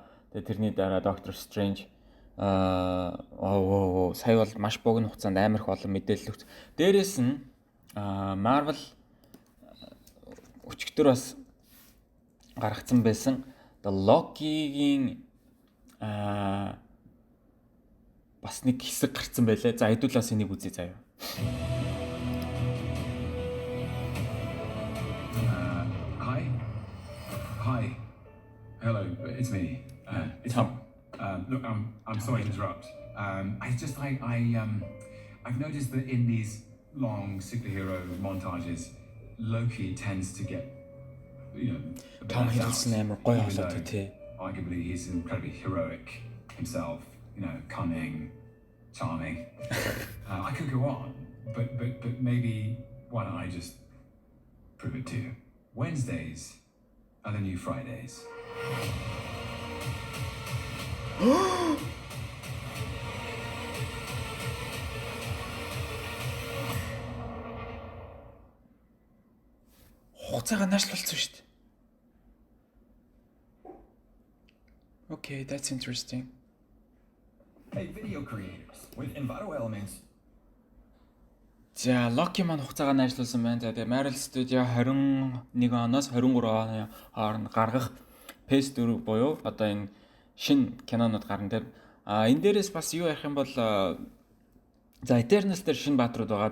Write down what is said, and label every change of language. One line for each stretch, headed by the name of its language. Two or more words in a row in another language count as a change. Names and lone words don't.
Mongolian: Тэгээд тэрний дараа Doctor Strange сая бол маш богино хугацаанд амар их олон мэдээлэл өгч. Дээрээс нь Marvel өчигдөр бас гаргацсан байсан The Loki-гийн бас нэг хэсэг гарцсан байлаа. За хэдүүлээс энийг үзье заяа.
English: Hi. Hello, it's me. It's Tom. Look, I'm sorry to interrupt. I've noticed that in these long superhero montages, Loki tends to get, a bit Tom left out,
Mongolian: Hiddleston амар гоё
English: even
Mongolian: болоод
English: though
Mongolian: тий.
English: arguably he's incredibly heroic himself. Cunning, charming. I could go on, but maybe why don't I just prove it to you? Wednesdays are the new Fridays.
Mongolian: Хугацаага наашлуулсан шүү дээ.
English: Okay, that's interesting. Hey, video creators, with Envato Elements,
Mongolian: За, Loki маань хугацаагаа наашлуулсан байна. За, тэгээ Marvel Studio 21 оноос 23 оны хооронд гаргах Phase 4 буюу одоо энэ шинэ кинонууд гарна тийм. Энэ дээрээс бас юу ярих юм бол за Eternals дээр шинэ баатрууд байгаа.